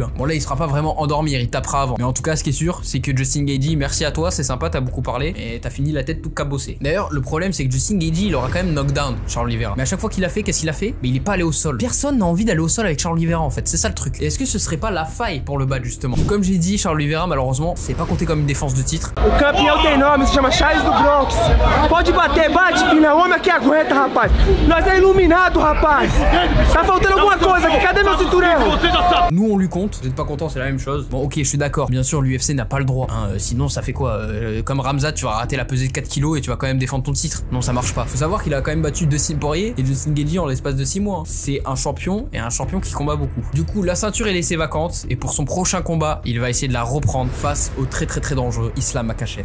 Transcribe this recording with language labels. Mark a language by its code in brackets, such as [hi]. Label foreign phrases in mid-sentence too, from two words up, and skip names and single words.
[fr] Bon là il sera pas vraiment endormir, il tapera avant. Mais en tout cas ce qui est sûr c'est que Justin Gaethje, merci à toi, c'est sympa, t'as beaucoup parlé et t'as fini la tête tout cabossée. D'ailleurs le problème c'est que Justin Gaethje il aura quand même knockdown Charles Oliveira, mais à chaque fois qu'il a fait, qu'est-ce qu'il a fait? Mais il est pas allé au sol. Personne n'a envie d'aller au sol avec Charles Oliveira en fait, c'est ça le truc. Et est-ce que ce serait pas la faille pour le battre justement? Comme j'ai dit, Charles Oliveira malheureusement c'est pas compté comme une défense de titre. [pt] O campeão tem nome, se chama Charles do Bronx. Pode bater, bate, filha, homem aqui aguenta, rapaz. Nós é iluminado, rapaz. Tá faltando alguma coisa aqui, cadê meu cinturão? [fr] Nous on lui compte, vous êtes pas content, c'est la même chose. Bon ok, je suis d'accord, bien sûr l'UFC n'a pas le droit, hein. Sinon ça fait quoi? Comme Ramzat, tu vas rater la pesée de 4 kilos et tu vas quand même défendre ton titre. Non, ça marche pas. Faut savoir qu'il a quand même battu Dustin Poirier et Justin Gaethje en l'espace de 6 mois, hein. C'est un champion, et un champion qui combat beaucoup. Du coup la ceinture est laissée vacante, et pour son prochain combat il va essayer de la reprendre face au très dangereux Islam Makhachev.